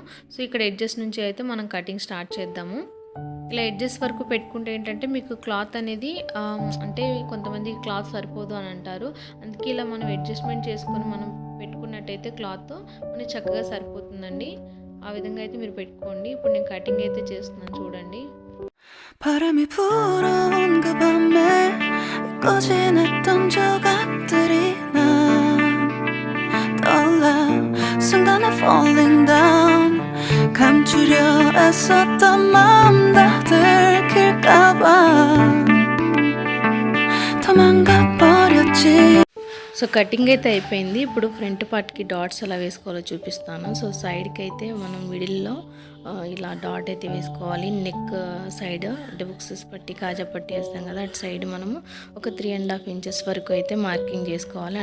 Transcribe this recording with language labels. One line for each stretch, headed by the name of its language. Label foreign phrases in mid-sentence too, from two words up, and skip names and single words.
Telugu: సో ఇక్కడ ఎడ్జెస్ నుంచి అయితే మనం
English: cutting start
Telugu: చేద్దాము. ఇలా ఎడ్జెస్ వరకు పెట్టుకుంటే ఏంటంటే మీకు క్లాత్ అనేది అంటే కొంతమంది క్లాత్ సరిపోదు అని అంటారు. అందుకే ఇలా మనం అడ్జస్ట్మెంట్ చేసుకొని మనం పెట్టుకున్నట్టయితే క్లాత్ మనకి చక్కగా సరిపోతుందండి. ఆ విధంగా అయితే మీరు పెట్టుకోండి. ఇప్పుడు నేను కటింగ్ అయితే చేస్తున్నాను చూడండి.
Korean: 바람이 불어온 그 밤에 잊고 지냈던 조각들이 난 떠올라 순간에
English: falling down
Korean: 감추려 애썼던 마음 다 들킬까봐 도망가 버렸지.
English: so cutting
Telugu: అయితే అయిపోయింది. ఇప్పుడు
English: front partki dots
Telugu: ఎలా వేసుకోవాలో చూపిస్తాను.
English: so sideki
Telugu: అయితే మనం మిడిల్లో ఇలా డాట్ అయితే వేసుకోవాలి.
English: neck side books
Telugu: పట్టి కాజా పట్టి వేస్తాం కదా, అటు సైడ్ మనము ఒక 3.5 ఇంచెస్ వరకు అయితే మార్కింగ్ చేసుకోవాలి.